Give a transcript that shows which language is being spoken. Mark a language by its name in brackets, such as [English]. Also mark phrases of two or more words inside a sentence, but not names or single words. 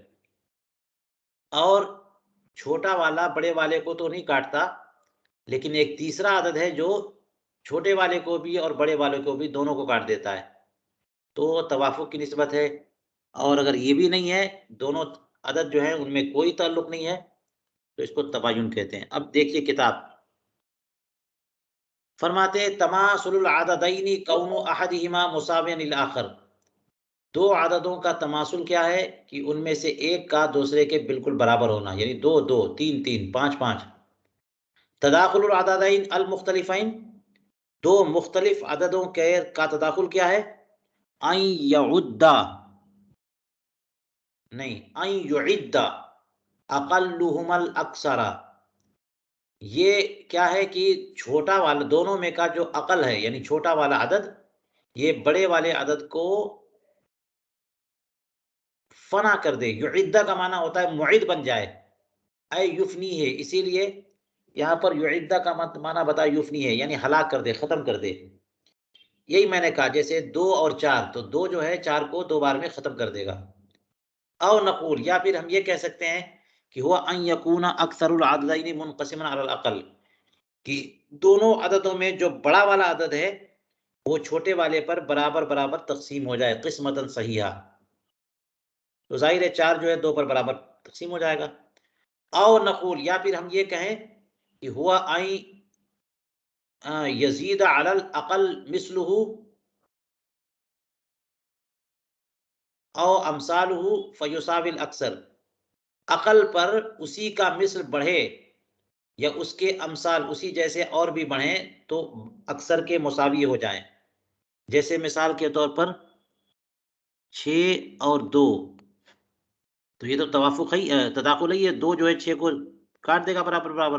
[Hindi] और छोटा वाला बड़े वाले को तो नहीं काटता, लेकिन एक तीसरा अदद है जो छोटे वाले को भी और बड़े वाले को भी दोनों को काट देता है, तो तवाफुक की निस्बत है। और अगर ये भी नहीं है, दोनों अदद जो है उनमें कोई ताल्लुक नहीं है, तो इसको तबायुन कहते हैं। अब देखिए किताब, फरमाते हैं [Arabic] تماثل العددين كون أحدهما مساويا للآخر. [Hindi] 2 अददों का तमासुल क्या है? कि उनमें से एक का दूसरे के बिल्कुल बराबर होना, यानी 2 2, 3 3, 5 5। [Arabic] تداخل العددين المختلفين, [Hindi] 2 मुख्तलिफ अददों के का तदाखुल क्या है? [Arabic] أن يعد, नहीं, أن يعد أقلهما الأكثر. [Hindi] ये क्या है कि छोटा वाला दोनों में का जो अकल है, यानी छोटा वाला अदद, ये बड़े वाले अदद को फना कर दे। युइद्दा का माना होता है मुइद बन जाए, [Arabic] أي يفني [Hindi] है, इसीलिए यहाँ पर युइद्दा का माना बताया युफनी है, यानी हलाक कर दे, खत्म कर दे। यही मैंने कहा, जैसे 2 और 4, तो 2 जो है 4 को 2 बार में खत्म कर देगा। [Arabic] أو نقول, [Hindi] या फिर हम ये कह सकते हैं कि [Arabic] هو أن يكون أكثر العددين منقسما على الأقل, [Hindi] कि दोनों अददों में जो बड़ा वाला अदद है वो छोटे वाले पर बराबर-बराबर तक़सीम हो जाए, [Arabic] قسمة صحيحة. [Hindi] तो ज़ाहिर है 4 जो है 2 पर बराबर तक़सीम हो जाएगा। [Arabic] أو نقول, [Hindi] या फिर हम ये कहें कि [Arabic] هو أن يزيد على الأقل مثله أو أمثاله فيساوي الأكثر. [Hindi] अक़ल पर उसी का मिस्ल बढ़े या उसके अमसाल उसी जैसे और भी बढ़ें, तो अक्सर के मुसावी हो जाएँ। जैसे मिसाल के तौर पर 6 और 2, तो ये तो तवाफ़ुक़ है ही, तदाख़ुल है, ये 2 जो है 6 को काट देगा बराबर-बराबर।